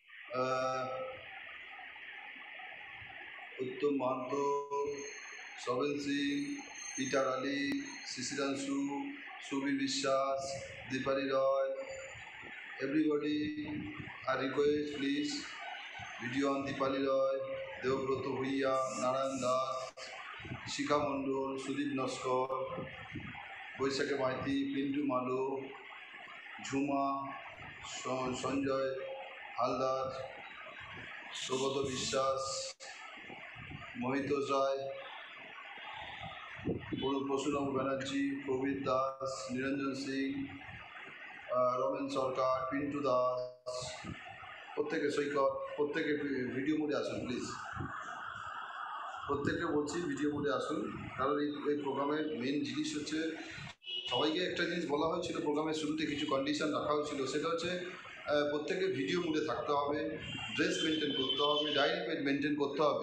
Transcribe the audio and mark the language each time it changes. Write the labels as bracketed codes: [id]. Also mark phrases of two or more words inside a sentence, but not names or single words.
[bn] উত্তম মাহাতো, সবেন সিং, পিটার আলী, শিশিরাংশু, সুবি বিশ্বাস, দীপালি রয়, [en] everybody, I request please video on Dipali Roy, Devbroto Bhuiya, Narayan Das, Shikha Mondol, Sudip Noskor, Boishake Maiti, Pintu Malu, Jhuma, Sanjay Haldar, Sogoto Vishwas, Mohito Rai, Pursunam Banerjee, Provit Das, Niranjan Singh, Roman Sarkar, Pintu Das, [bn] প্রত্যেকে সৈকত, প্রত্যেকে [en] video mode [bn] আসুন প্লিজ, প্রত্যেককে বলছি [en] video mode [bn] আসুন। কারণ এই প্রোগ্রামের মেন জিনিস হচ্ছে, সবাইকে একটা জিনিস বলা হয়েছিল প্রোগ্রামের শুরুতে, কিছু কন্ডিশন রাখা হয়েছিল, সেটা হচ্ছে প্রত্যেকে [en] video mode [bn] থাকতে হবে, [en] dress maintain [bn] করতে হবে, [en] diary maintain [bn] করতে হবে।